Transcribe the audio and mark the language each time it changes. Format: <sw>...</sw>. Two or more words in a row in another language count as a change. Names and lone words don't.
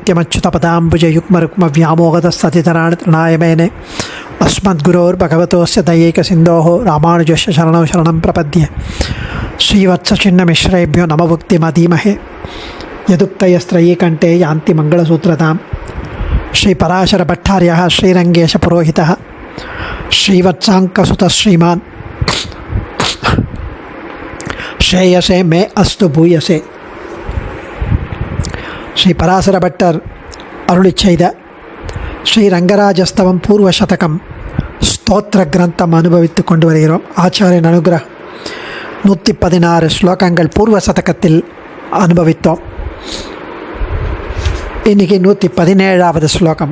<sa>नित्यमच्युतपदाम्बुजयुग्मरुक्मव्यामोहतस्ततितराणि तृणाय मेने अस्मद्गुरोर्भगवतोस्य दयैकसिन्धोः रामानुजस्य शरणं शरणं प्रपद्ये श्रीवत्सचिन्नमिश्रेभ्यो नमभुक्तिमधीमहे यदुक्तयस्त्रयी कंठे यान्ति मंगलसूत्रतां श्रीपराशरभट्टार्यः श्रीरङ्गेशपुरोहितः श्रीवत्साङ्कसुतः श्रीमान् श्रेयसे मे अस्तु भूयसे.</sa> <ta>श्री பராசரபட்டர் அருளிச் செய்த ஸ்ரீரங்கராஜஸ்தவம் பூர்வசதகம் ஸ்தோத்திர கிரந்தம் அனுபவித்து கொண்டு வருகிறோம். ஆச்சாரியன் அனுகிரகம் 116 ஸ்லோகங்கள் பூர்வ சதகத்தில் அனுபவித்தோம். இன்றைக்கி 117வது ஸ்லோகம்.</ta>